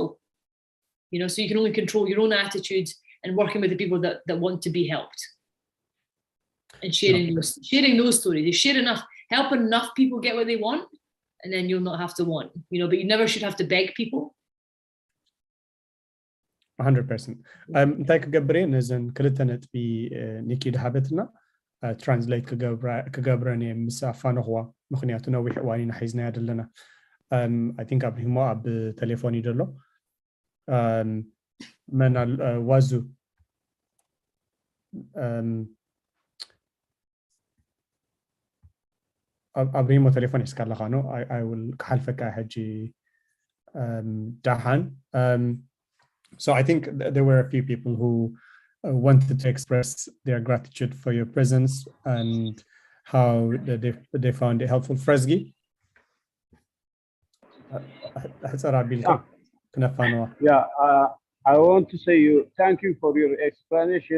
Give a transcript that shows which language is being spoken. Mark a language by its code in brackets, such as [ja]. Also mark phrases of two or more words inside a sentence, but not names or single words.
[en] You know, so you can only control your own attitude and working with the people that want to be helped. And sharing those stories. You share enough, helping enough people get what they want, and then you'll not have to want. You know, but you never should have to beg people. 100%. [ti] እንታይ ክገብር እየ ነዘን ክልተ ነጥቢ ኒኪ ድሓበትና ትራንስሌት ክገብረን እየ ምስ ኣፋንኽዋ ምክንያቱ ነዊሕ እዋን ኢና ሒዝናያ ዘለና [en] I think [ti] ኣብሂሞ ኣብ ቴሌፎን እዩ ዘሎ መን ዋዙ ኣብሂሞ ቴሌፎን ሒዝካ ኣለኻ ኖ [en] I will [ti] ክሓልፈካ ሕጂ ብደሓን [en] So I think there were a few people who wanted to express their gratitude for your presence and how they found it helpful. Fresgi? Yeah, I want to say thank you for your explanation.